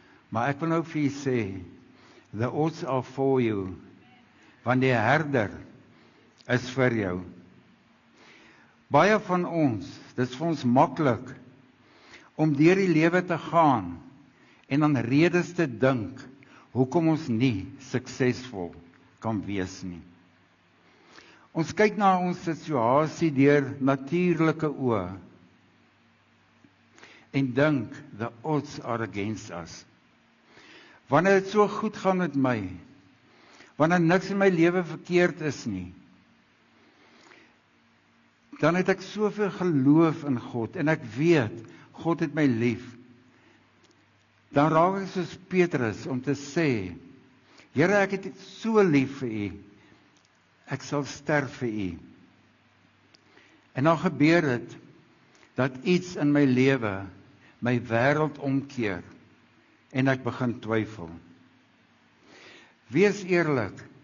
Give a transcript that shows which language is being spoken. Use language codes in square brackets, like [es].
[af] Maar ek wil nou vir U sê, [en] the odds are for you. [af] Want die herder is vir jou. Baie van ons, dit is vir ons maklik om deur die lewe te gaan en aan redes te dink hoekom ons nie suksesvol kan wees nie. Ons kyk na ons situasie deur natuurlike oë en dink [en] the odds are against us. [af] Wanneer dit so goed gaan met my, wanneer niks in my lewe verkeerd is nie, dan het ek soveel geloof in God en ek weet God het my lief. Dan raak ek soos Petrus om te sê, Here, ek het so lief vir U. Ek sal sterf vir U. En dan gebeur dit dat iets in my lewe my wêreld omkeer en ek begin twyfel. Wees eerlik.